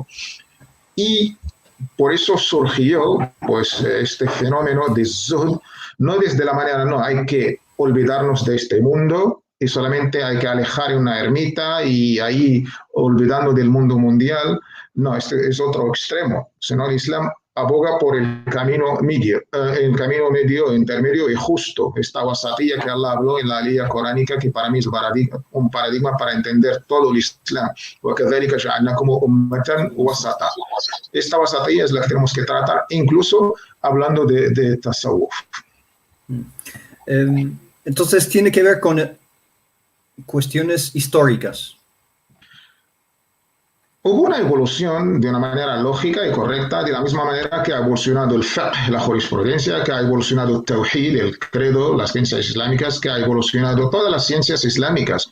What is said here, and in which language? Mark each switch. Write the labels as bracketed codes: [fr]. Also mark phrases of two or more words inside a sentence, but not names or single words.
[es] Y por eso surgió pues, este fenómeno de zuhd, no desde la manera, no, hay que olvidarnos de este mundo y solamente hay que alejar en una ermita y ahí olvidando del mundo mundial. No, este es otro extremo. Sino el Islam aboga por el camino medio, intermedio y justo. Esta wasatiyya que Allah habló en la ley coránica, que para mí es un paradigma para entender todo el Islam. [ar] وَكَذَلِكَ جَعَلْنَاكُمْ أُمَّةً وَسَطًا. [es] Esta wasatiyya es la que tenemos que tratar, incluso hablando de tasawwuf. Entonces tiene que ver con cuestiones históricas. Hubo una evolución de una manera lógica y correcta, de la misma manera que ha evolucionado el fiqh, la jurisprudencia, que ha evolucionado el tawhid, el credo, las ciencias islámicas, que ha evolucionado todas las ciencias islámicas.